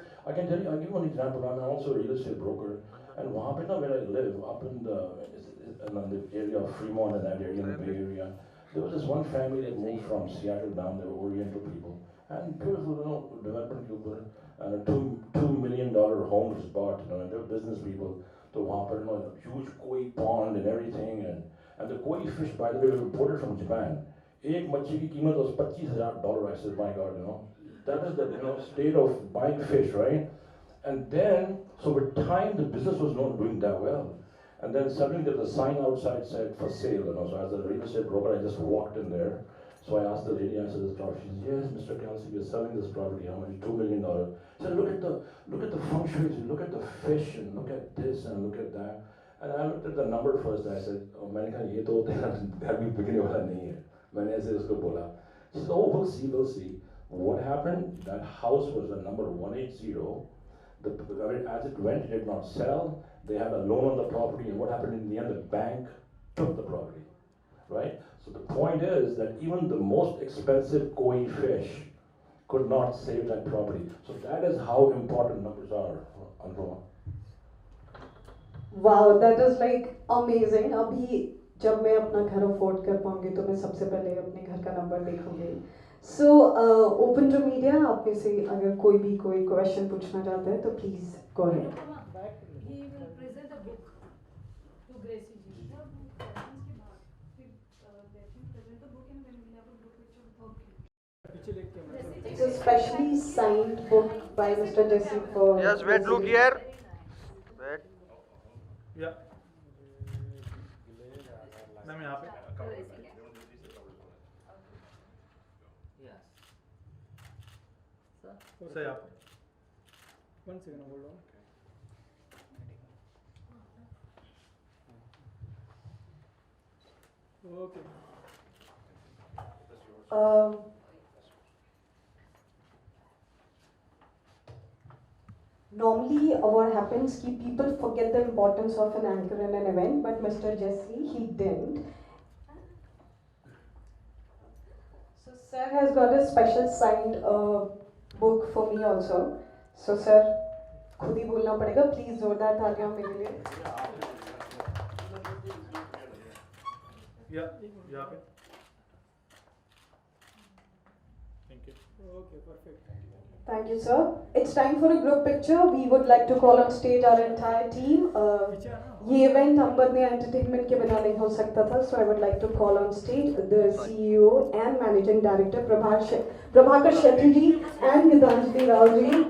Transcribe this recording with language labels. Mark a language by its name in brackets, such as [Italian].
[English] I can tell you, I'll give you one example. I'm also a real estate broker, and [Hindi] वहाँ पे ना [English] where I live, up in the area of Fremont and that area, in the Bay Area, there was this one family that moved from Seattle down. They were Oriental people, and beautiful, you know, development people, and $2 million home was bought, you know, and they were business people. So [Hindi] वहाँ पर, [English] you know, a huge koi pond and everything, and the koi fish, by the way, were imported from Japan. [Hindi] एक मच्छी की कीमत [English] was $25,000. I said, my God, you know, that is the, you know, state of buying fish, right? And then, so with time, the business was not doing that well. And then suddenly there was a sign outside said for sale, you know. So as a real estate broker, I just walked in there. So I asked the lady, I said, this property. She said, yes, Mr. Kalsi, we're selling this property. How much? $2 million. She said, look at the feng shui, look at the fish, and look at this, and look at that. And I looked at the number first, and I said, oh, [Hindi] मैंने कहा ये तो घर भी बिकने वाला नहीं है. मैंने ऐसे उसको बोला. [English] She said, oh, we'll see. What happened? That house was the number 180. As it went, it did not sell. They had a loan on the property, and what happened in the end? The bank took the property, right? So the point is that even the most expensive koi fish could not save that property. So that is how important numbers are, Anupama. Wow, that is like amazing. [Hindi] अभी जब मैं अपना घर afford कर पाऊंगी तो मैं सबसे पहले अपने घर का नंबर देखूंगी. [English] So open to media. [Hindi] आप में से अगर कोई क्वेश्चन पूछना चाहता है तो [English] please go ahead. He will present a book to Gracy ji. Present the book and then we'll have a group picture with her. It's a specially signed book by Mr. Jesse for. Yes, wait, look here. Wait. Yeah. [Hindi] Ma'am यहाँ पे. Sir यहाँ पे. [English] 1 second, hold on. Okay. Normally, what happens is people forget the importance of an anchor in an event, but Mr. Jesse, he didn't. So, sir has got a special signed book for me also. [Hindi] So, sir, खुद ही बोलना पड़ेगा. Please जोरदार तालियां मेरे लिए. यहाँ पे. [English] Thank you. Okay, perfect. Thank you, sir. It's time for a group picture. We would like to call on stage our entire team. [Hindi] ये event अंबरने entertainment के बिना नहीं हो सकता था. [English] So I would like to call on stage the CEO and Managing Director Prabhakar Shetty ji and Gitanjali Rao ji.